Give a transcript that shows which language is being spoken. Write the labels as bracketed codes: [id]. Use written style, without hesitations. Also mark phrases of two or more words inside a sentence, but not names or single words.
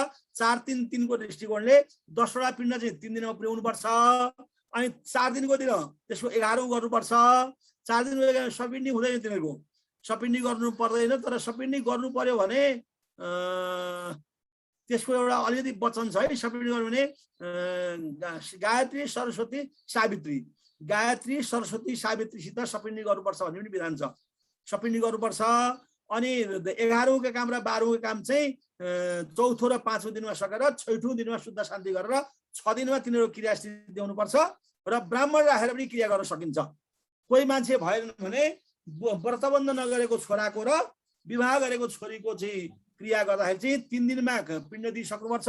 [ne] 4-3-3 को दृष्टिकोणले 10वटा पिण्ड चाहिँ 3 दिनमा पुर्याउनु पर्छ। अनि 4 दिनको दिन त्यसको 11औं गर्नुपर्छ। 4 दिनको सपिण्डी हुँदैन, तिनीहरूको सपिण्डी गर्नु पर्दैन। तर सपिण्डी गर्नु पर्यो भने त्यसको एउटा अलिकति वचन छ है। सपिण्डी गर्नु भने गायत्री सरस्वती सावित्री, गायत्री सरस्वती सावित्रीसित सपिण्डी गर्नुपर्छ भन्ने पनि विधान छ। सपिण्डी गर्नुपर्छ। अनि 11औं काम र 12औं काम चाहिँ 4थो र 5औं दिनमा सकेर 6ठौं दिनमा शुद्ध शान्ति गरेर 6 दिनमा तिनीहरू क्रियास्थिति देउनुपर्छ। र ब्राह्मण राखेर पनि क्रिया गर्न सकिन्छ। कोही मान्छे भएन भने व्रतबन्ध नगरेको छोराको र विवाह गरेको छोरीको चाहिँ क्रिया गर्दाखेरि चाहिँ 3 दिनमा पिण्ड दिइसक्नुपर्छ।